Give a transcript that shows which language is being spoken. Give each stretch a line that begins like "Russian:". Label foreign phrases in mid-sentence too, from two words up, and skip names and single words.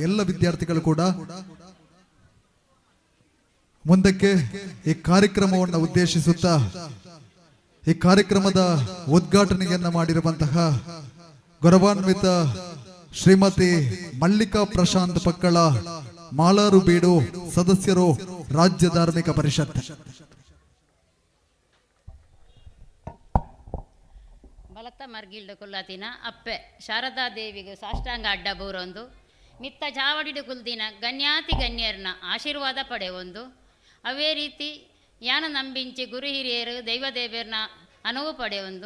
Kannada: ಎಲ್ಲ ವಿದ್ಯಾರ್ಥಿಗಳು ಕೂಡ ಮುಂದಕ್ಕೆ ಈ ಕಾರ್ಯಕ್ರಮವನ್ನು ಉದ್ದೇಶಿಸುತ್ತಾ ಈ ಕಾರ್ಯಕ್ರಮದ ಉದ್ಘಾಟನೆಯನ್ನ ಮಾಡಿರುವಂತಹ ಗೌರವಾನ್ವಿತ ಶ್ರೀಮತಿ ಮಲ್ಲಿಕಾ ಪ್ರಶಾಂತ್ ಪಕ್ಕಳ, ಮಾಲಾರು ಬೀಡು ಸದಸ್ಯರು, ರಾಜ್ಯ ಧಾರ್ಮಿಕ ಪರಿಷತ್.
Tulu: ಬಲತ್ತ ಮರ್ಗಿಲ್ಡು ಕುಲ್ಲತಿನ ಅಪ್ಪೆ ಶಾರದಾ ದೇವಿಗೆ ಸಾಷ್ಟಾಂಗ ಅಡ್ಡ ಬೂರೊಂದು ಮಿತ್ತ ಚಾವಡಿಡು ಕುಲ್ದಿನ ಗಣ್ಯಾತಿ ಗಣ್ಯರನ್ನ ಆಶೀರ್ವಾದ ಪಡೆವೊಂದು. ಅವೇ ರೀತಿ ಯಾನ ನಂಬಿಂಚಿ ಗುರು ಹಿರಿಯರು ದೈವದೇವರನ್ನ ಅನುವು ಪಡೆಯೊಂದು.